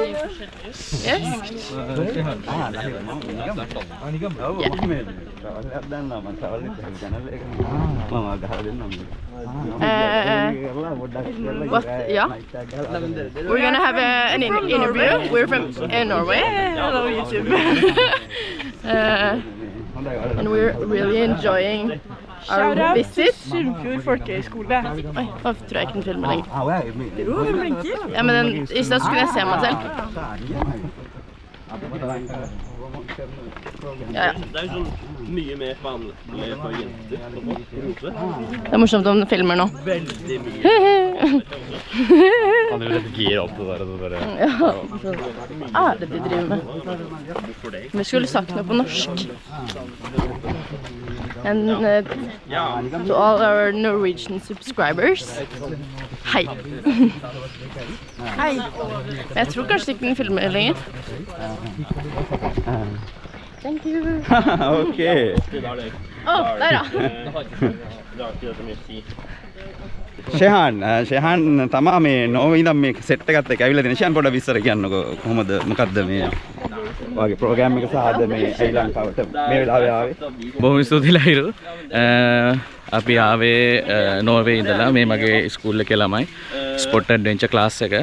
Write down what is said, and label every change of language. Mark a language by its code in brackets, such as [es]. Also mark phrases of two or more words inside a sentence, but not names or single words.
[en] Yes. What? Yeah. We're gonna have an interview. We're from Norway. Hello, YouTube. And we're really enjoying our visit. [no] Sunnfjord folkehøgskole. Oi, nå tror jeg ikke den filmer lenger. Jo, den blinker. Ja, men den, i stedet så kunne jeg se meg selv. Ja, ja. Det er jo sånn mye mer vanlig for jenter på Rose. Det er morsomt om den filmer nå. Veldig mye. Han vil redigere opp det der og bare... Ja, hva er det de driver med? Vi skulle sagt noe på norsk. [en] And to all our Norwegian subscribers, [no] hei. Hei. Men jeg tror kanskje ikke den filmer lenger. [en] Thank you. Okay. [no] Der da. [si] ෂෙහාන් තමා මේ නෝර්වේ ඉඳන් මේ සෙට් එකත් එක්ක ඇවිල්ලා තියෙන ෂෙහාන් පොඩ්ඩක් විස්තර කියන්නකෝ කොහොමද මොකද්ද මේ වගේ ප්‍රෝග්‍රෑම් එක සහද මේ ශ්‍රී ලංකාවට මේ වෙලාවේ ආවේ බොහොම ස්තුතියි ලහිරු අපි ආවේ නෝර්වේ ඉඳලා මේ මගේ ස්කූල් එකේ ළමයි [en] sport adventure class [si] එක.